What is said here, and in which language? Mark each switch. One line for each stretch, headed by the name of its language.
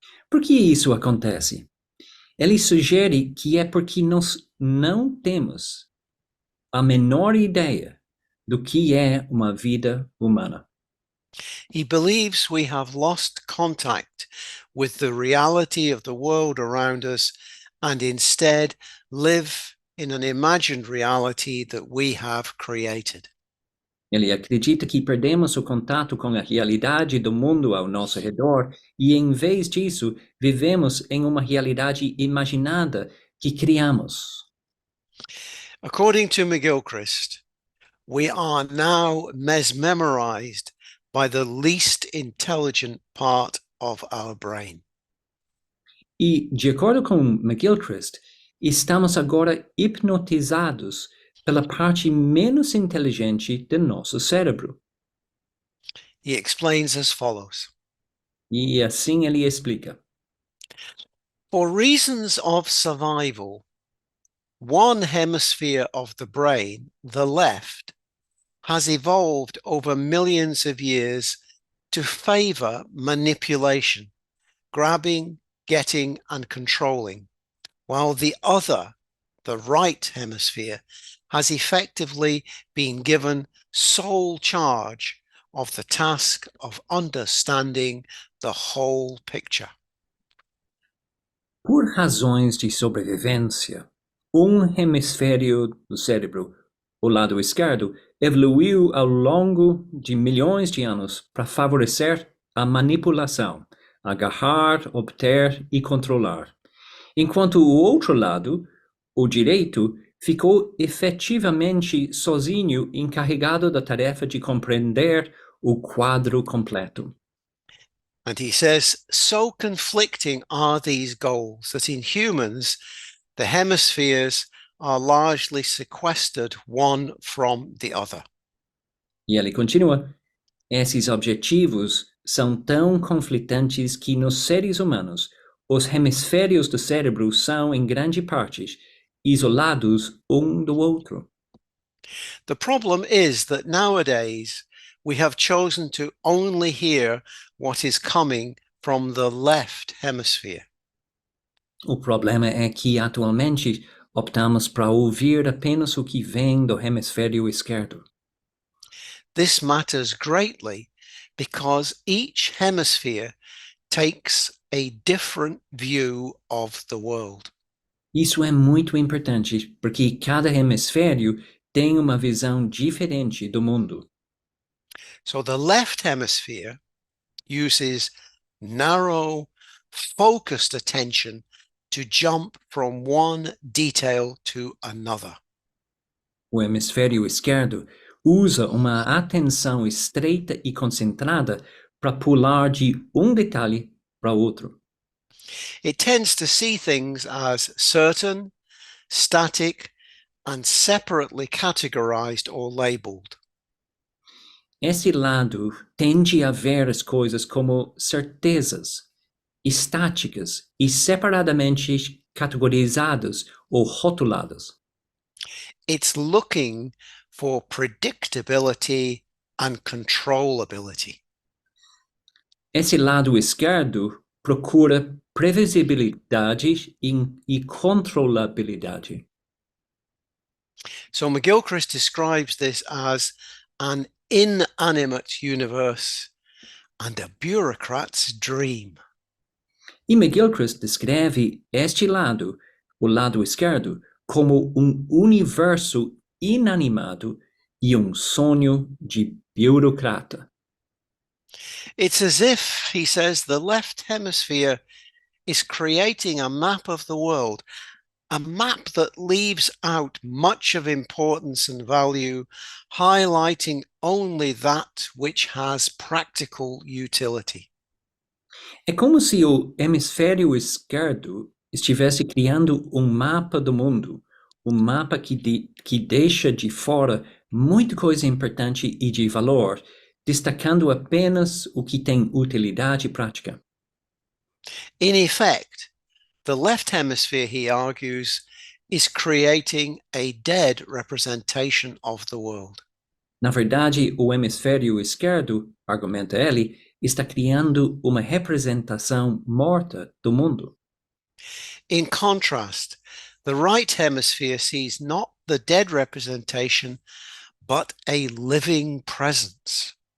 Portuguese: Por que isso acontece? Ele sugere que é porque nós não temos a menor ideia do que é uma vida humana.
English: He believes we have lost contact with the reality of the world around us and instead live in an imagined reality that we have created.
Portuguese: Ele acredita que perdemos o contato com a realidade do mundo ao nosso redor e, em vez disso, vivemos em uma realidade imaginada que criamos.
English: According to McGilchrist, we are now mesmerized by the least intelligent part of our brain.
Portuguese: E, de acordo com McGilchrist, estamos agora hipnotizados pela parte menos inteligente do nosso cérebro.
English: He explains as follows.
Portuguese: E assim ele explica.
English: For reasons of survival, one hemisphere of the brain, the left, has evolved over millions of years to favor manipulation, grabbing, getting, and controlling, while the other, the right hemisphere, has effectively been given sole charge of the task of understanding the whole picture.
Portuguese: Por razões de sobrevivência, hemisfério do cérebro, o lado esquerdo, evoluiu ao longo de milhões de anos para favorecer a manipulação, agarrar, obter e controlar, enquanto o outro lado, o direito, ficou efetivamente sozinho encarregado da tarefa de compreender o quadro completo.
English: And he says, so conflicting are these goals that in humans, the hemispheres are largely sequestered one from the other.
Portuguese: E ele continua, esses objetivos são tão conflitantes que nos seres humanos, os hemisférios do cérebro são, em grande parte, isolados um do outro.
English: The problem is that nowadays we have chosen to only hear what is coming from the left hemisphere.
Portuguese: O problema é que, atualmente, optamos para ouvir apenas o que vem do hemisfério esquerdo.
English: This matters greatly because each hemisphere takes a different view of the world.
Portuguese: Isso é muito importante, porque cada hemisfério tem uma visão diferente do mundo.
English: So the left hemisphere uses narrow, focused attention to jump from one detail to another.
Portuguese: O hemisfério esquerdo usa uma atenção estreita e concentrada para pular de detalhe para outro.
English: It tends to see things as certain, static, and separately categorized or labeled.
Portuguese: Esse lado tende a ver as coisas como certezas, estáticas e separadamente categorizadas ou rotuladas.
English: It's looking for predictability and controllability.
Portuguese: Esse lado esquerdo procura previsibilidade e controlabilidade.
English: So McGilchrist describes this as an inanimate universe and a bureaucrat's dream.
Portuguese: E McGilchrist descreve este lado, o lado esquerdo, como universo inanimado e sonho de burocrata.
English: It's as if, he says, the left hemisphere is creating a map of the world, a map that leaves out much of importance and value, highlighting only that which has practical utility.
Portuguese: É como se o hemisfério esquerdo estivesse criando mapa do mundo, mapa que deixa de fora muita coisa importante e de valor, destacando apenas o que tem utilidade prática.
English: In effect, the left hemisphere, he argues, is creating a dead representation of the world.
Portuguese: Na verdade, o hemisfério esquerdo, argumenta ele, está criando uma representação morta do mundo.
English: In contrast, the right hemisphere sees not the dead representation, but a living presence.